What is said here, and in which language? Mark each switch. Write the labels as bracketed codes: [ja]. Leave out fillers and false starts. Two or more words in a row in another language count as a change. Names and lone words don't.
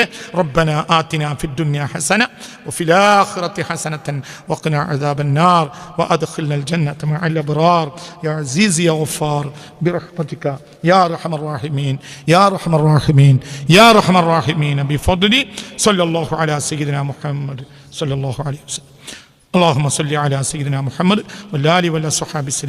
[ar] ربنا آتنا في الدنيا حسنة وفي الآخرة حسنة وقنا عذاب النار وأدخلنا الجنة مع الأبرار يا عزيز يا غفار برحمتك يا أرحم الراحمين يا أرحم الراحمين يا أرحم الراحمين بفضل صلى الله على سيدنا محمد صلى الله عليه وسلم. اللهم صل على سيدنا محمد والآل والصحابة وسلم.